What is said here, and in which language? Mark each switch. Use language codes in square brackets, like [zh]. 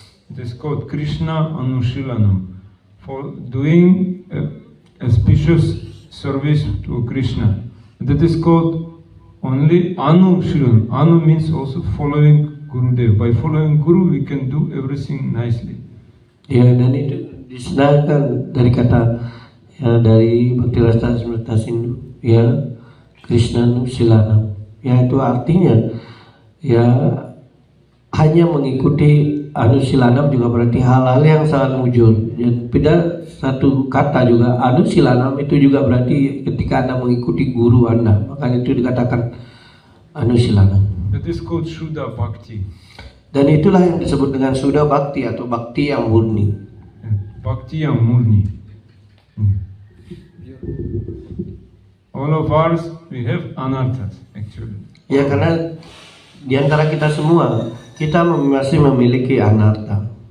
[en] It is called Krishna Anushilanam, for doing auspicious service to Krishna. That is called only Anushilan. Anu means also following Gurudev. By following Guru we can do everything nicely. [id] Ya, dan itu disenarkan dari kata ya, dari Bhakti Rasa Smrita Sindhu ya, Krishna Silanam. Ya itu artinya ya hanya mengikuti Anusilanam juga berarti hal-hal yang sangat mujur. Dan beda satu kata juga Anusilanam itu juga berarti ketika Anda mengikuti guru Anda, maka itu dikatakan Anusilanam. [en] That is called Shuddha Bhakti. [id] Dan itulah yang disebut dengan Shuddha Bhakti atau Bhakti yang murni. Bhakti yang murni. [en] All of ours we have anarthas actually. [id] Ya karena di antara kita semua kita masih memiliki anartha.